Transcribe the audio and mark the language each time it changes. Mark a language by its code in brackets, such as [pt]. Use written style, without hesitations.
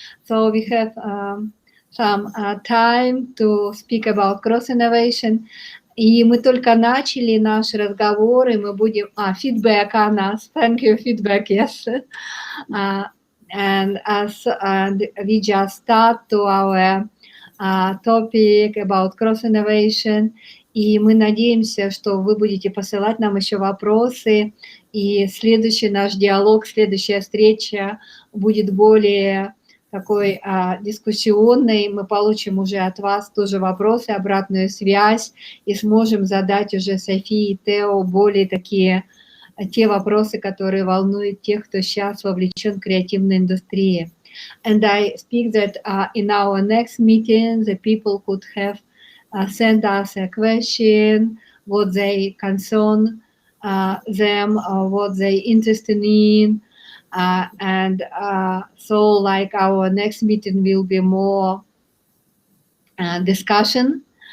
[en] So we have some time to speak about cross-innovation. [ru] И мы только начали наш разговор, и мы будем... [en] feedback on us. Thank you, feedback, yes. And we just start to our topic about cross-innovation. [ru] И мы надеемся, что вы будете посылать нам еще вопросы, и следующий наш диалог, следующая встреча будет более такой дискуссионной. Мы получим уже от вас тоже вопросы, обратную связь, и сможем задать уже Софии и Тео более такие те вопросы, которые волнуют тех, кто сейчас вовлечен в креативной индустрии. [en] And I speak that in our next meeting, the people could have send us a question, what they concern them, what they interested in, and so like our next meeting will be more discussion.